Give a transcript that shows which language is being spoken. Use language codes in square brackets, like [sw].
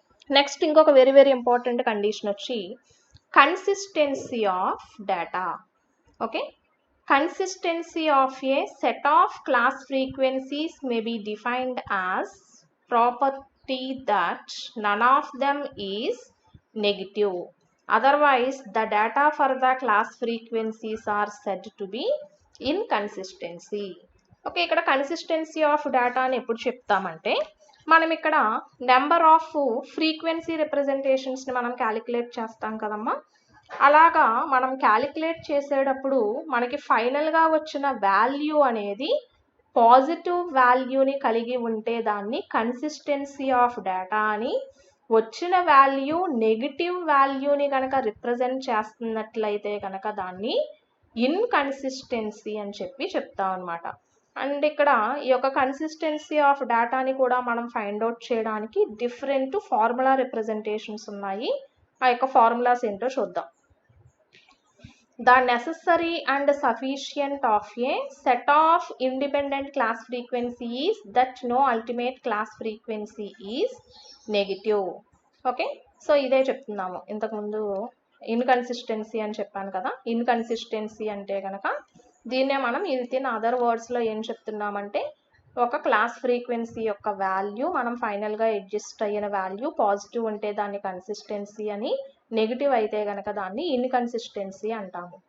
[en] Next ఇంకొక very very important condition వచ్చి consistency of data. Okay, consistency of a set of class frequencies may be defined as property that none of them is negative. Otherwise, the data for the class frequencies are said to be inconsistency. [te] Okay, ఇక్కడ consistency of data అని ఎప్పుడు చెప్తామంటే మనం ఇక్కడ number off frequency రిప్రజెంటేషన్స్ని మనం calculate చేస్తాం కదమ్మా. అలాగా మనం క్యాలిక్యులేట్ చేసేటప్పుడు మనకి ఫైనల్గా వచ్చిన వాల్యూ అనేది పాజిటివ్ వాల్యూని కలిగి ఉంటే దాన్ని కన్సిస్టెన్సీ ఆఫ్ డేటా అని, వచ్చిన వాల్యూ నెగిటివ్ వాల్యూని కనుక రిప్రజెంట్ చేస్తున్నట్లయితే కనుక దాన్ని ఇన్కన్సిస్టెన్సీ అని చెప్తాం అనమాట. అండ్ ఇక్కడ ఈ యొక్క కన్సిస్టెన్సీ ఆఫ్ డేటాని కూడా మనం ఫైండ్ అవుట్ చేయడానికి డిఫరెంట్ ఫార్ములా రిప్రజెంటేషన్స్ ఉన్నాయి. ఆ యొక్క ఫార్ములాస్ ఏంటో చూద్దాం. [en] The necessary and sufficient of a set of independent class frequency is that no ultimate class frequency is negative. [te] Okay, so ఇదే చెప్తున్నాము. ఇంతకుముందు ఇన్కన్సిస్టెన్సీ అని చెప్పాను కదా. ఇన్కన్సిస్టెన్సీ అంటే కనుక దీన్నే మనం ఇన్ అదర్ వర్డ్స్లో ఏం చెప్తున్నామంటే ఒక క్లాస్ ఫ్రీక్వెన్సీ యొక్క వాల్యూ మనం ఫైనల్గా అడ్జస్ట్ అయిన వాల్యూ పాజిటివ్ ఉంటే దాన్ని కన్సిస్టెన్సీ అని, నెగిటివ్ అయితే కనుక దాన్ని ఇన్కన్సిస్టెన్సీ అంటాము.